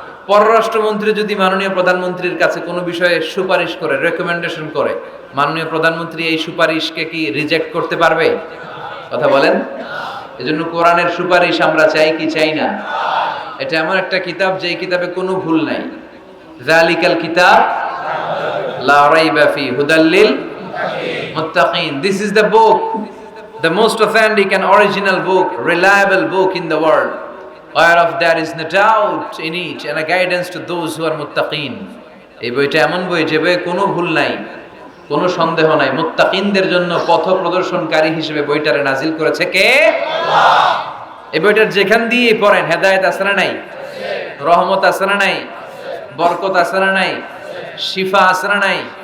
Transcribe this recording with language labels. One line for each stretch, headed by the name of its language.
Bangla: পররাষ্ট্রমন্ত্রী যদি মাননীয় প্রধানমন্ত্রীর কাছে কোনো বিষয়ে সুপারিশ করে, রেকমেন্ডেশন করে, মাননীয় প্রধানমন্ত্রী এই সুপারিশকে কি রিজেক্ট করতে পারবে? কথা বলেন। এজন্য কোরআনের সুপারিশ আমরা চাই কি চাই না? এটা এমন একটা কিতাব যেই কিতাবে কোনো ভুল নাই।
Arabic: যালিকাল কিতাব লা রাইবা ফি হুদাল লিল মুত্তাকিন।
English: This is the book, the most authentic and original book, reliable book in the world, whereof there is no doubt in it and a guidance to those who are muttaqin.
Bangla: এই বইটা এমন বই যে বইয়ে কোনো ভুল নাই, কোনো সন্দেহ নাই। মুত্তাকিনদের জন্য পথ প্রদর্শনকারী হিসেবে বইটারে নাজিল করেছে কে? আল্লাহ। এই বইটার যেখান দিয়ে পড়েন হেদায়েত আছে না নাই? রহমত আছে না নাই? বরকত আছে না নাই? শিফা আছে না নাই?